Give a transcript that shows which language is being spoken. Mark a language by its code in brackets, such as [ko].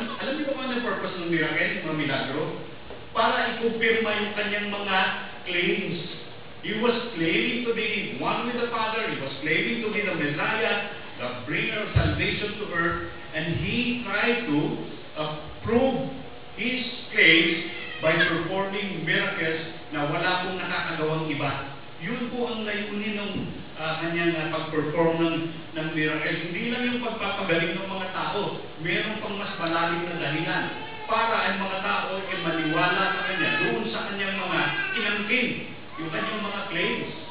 [tl] Alam niyo ba ang purpose ng miracle, mga milagro? Para ikumpirma yung kanyang mga claims. [en] He was claiming to be one with the Father. He was claiming to be the Messiah, the bringer of salvation to earth. And he tried to prove his claims by performing miracles [tl] na wala pong nakakagawang iba. Yun po ang layunin ng kanyang pag-perform ng miracles. Hindi lang yung pagpapagaling ng mga tao. Meron pang mas malalim na dahilan para ang mga tao ay maniwala sa kanya doon sa kanyang mga inangkin, yung kanyang mga claims.